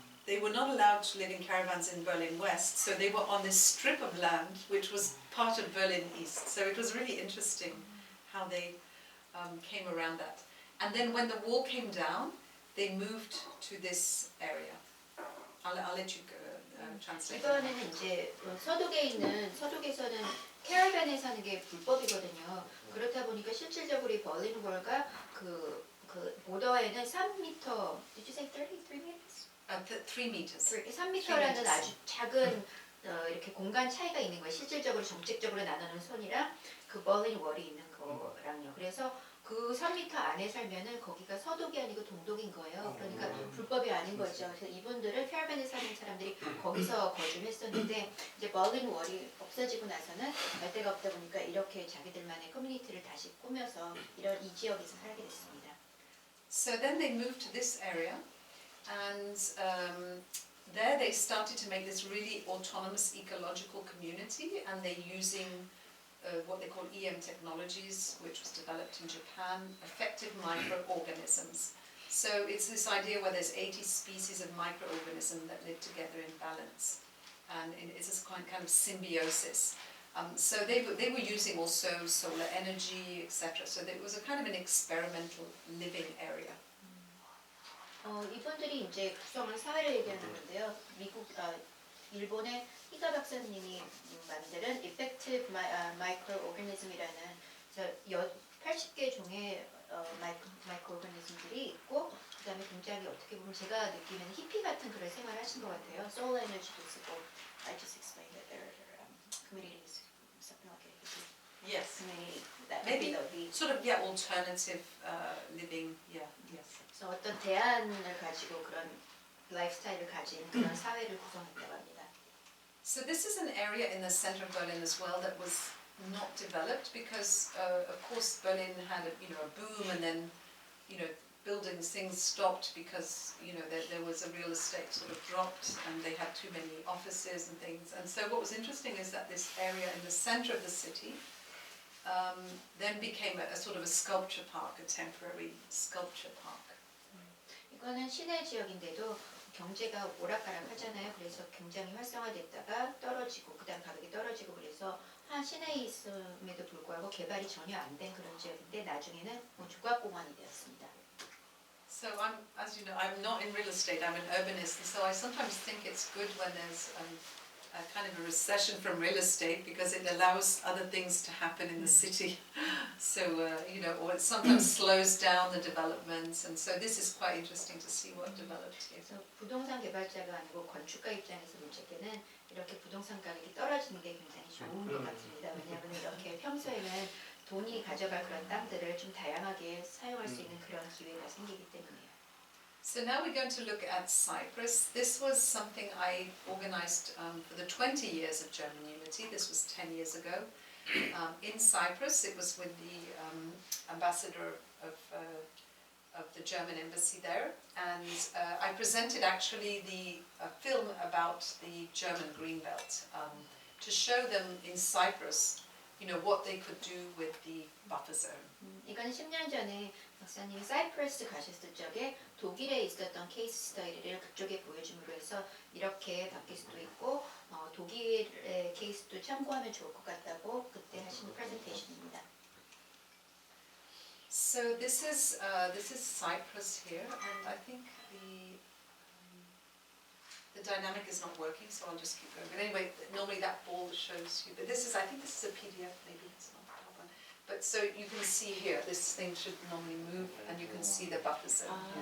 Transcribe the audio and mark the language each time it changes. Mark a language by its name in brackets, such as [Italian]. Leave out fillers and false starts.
[English] They were not allowed to live in caravans in Berlin West, so they were on this strip of land which was part of Berlin East. So it was really interesting how they came around that. And then when the wall came down, they moved to this area. I'll let you translate. [Korean] 이거는 이제 서독에서는 캐러밴에 사는 게 불법이거든요. 그렇다 보니까 실질적으로 이 berlin wall가 그 보더에는 3m. Did you say 33 meters? 3 meters. 3m라는 아주 작은 이렇게 공간 차이가 있는 거예요. 실질적으로 정책적으로 나누는 선이랑 그 berlin wall이 있는 거랑요. 그래서 그 3m 안에 살면은 거기가 서독이 아니고 동독인 거예요. 그러니까 불법이 아닌 거죠. 그래서 이분들은 캐러밴에 사는 사람들이 거기서 거주했었는데 이제 berlin wall이 없어지고 나서는 갈 데가 없다 보니까 이렇게 자기들만의 커뮤니티를 다시 꾸며서 이 지역에서 살게 됐습니다. [English] So then they moved to this area. And there they started to make this really autonomous ecological community, and they're using what they call EM technologies, which was developed in Japan, effective microorganisms. So it's this idea where there's 80 species of microorganisms that live together in balance, and it's this kind of symbiosis. So they were using also solar energy, etc. So it was a kind of an experimental living area. [Korean] 이분들이 이제 구성한 사회를 얘기하는 건데요. 일본의 히가 박사님이 만드는 Effective Microorganism이라는 80개 종의 마이크로오르니즘들이 있고 그다음에 굉장히 어떻게 보면 제가 느끼는 히피 같은 그런 생활을 하신 것 같아요. Solar energy도 쓰고 [English] I just explained that there are communities, something like it. Yes. Community that Maybe be sort of alternative living. Yeah. Yes. [Korean] 그래서 어떤 대안을 가지고 그런 라이프스타일을 가진 그런 사회를 구성했다고 합니다. [English] So this is an area in the center of Berlin as well that was not developed because, of course, Berlin had a boom, and then, buildings, things stopped because, there was a real estate sort of dropped, and they had too many offices and things. And so what was interesting is that this area in the center of the city then became a sort of a sculpture park, a temporary sculpture park. [Korean] 이거는 시내 지역인데도 경제가 오락가락 하잖아요. 그래서 굉장히 활성화됐다가 떨어지고 그다음 가격이 떨어지고 그래서 한 시내에 있음에도 불구하고 개발이 전혀 안 된 그런 지역인데 나중에는 조각공원이 되었습니다. [English] So as you know, I'm not in real estate, I'm an urbanist, and so I sometimes think it's good when there's a kind of a recession from real estate because it allows other things to happen in the city. So, or it sometimes slows down the developments, and so this is quite interesting to see what developed here. [Korean] 그래서 부동산 개발자가 아니고 건축가 입장에서 볼 적에는 이렇게 부동산 가격이 떨어지는 게 굉장히 좋은 것 같습니다. 왜냐하면 이렇게 평소에는 돈이 가져갈 그런 땅들을 좀 다양하게 사용할 수 있는 그런 기회가 생기기 때문이에요. [English] So now we're going to look at Cyprus. This was something I organized for the 20 years of German Unity. This was 10 years ago. In Cyprus, it was with the ambassador of of the German embassy there, and I presented actually the film about the German Greenbelt to show them in Cyprus, you know, what they could do with the buffer zone. [Korean] 이건 10년 전에 박사님이 사이프러스 가셨을 적에 독일에 있었던 케이스 스터디를 그쪽에 보여줌으로 해서 이렇게 바뀔 수도 있고 독일의 케이스도 참고하면 좋을 것 같다고 그때 하신 프레젠테이션입니다. [English] So this is Cyprus here, and I think the dynamic is not working, so I'll just keep going. But anyway, normally that ball shows you, but this is, I think this is a PDF, maybe it's not that one. But so you can see here, this thing should normally move, and you can see the buffer zone here.